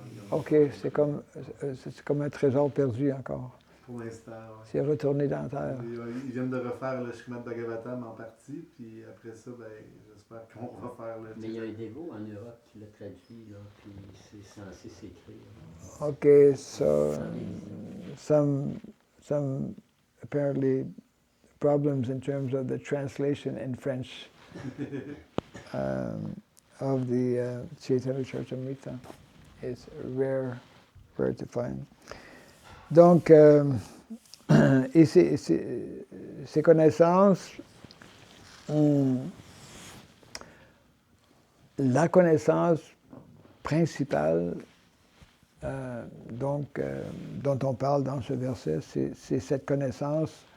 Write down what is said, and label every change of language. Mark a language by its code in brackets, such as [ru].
[fr] OK, c'est comme un trésor perdu encore. Pour l'instant, oui. C'est retourné dans la terre. Ils viennent de refaire le Srimad Bhagavatam en partie, puis après ça, ben, j'espère qu'on va faire le... Mais il y a un dévot en Europe qui l'a traduit, là, puis c'est censé s'écrire. [en] OK, so some apparently problems in terms of the translation in French of the Chaitanya Charitamrita. It's rare to find. [fr] Donc, et ces connaissances, la connaissance principale dont on parle dans ce verset, c'est cette connaissance,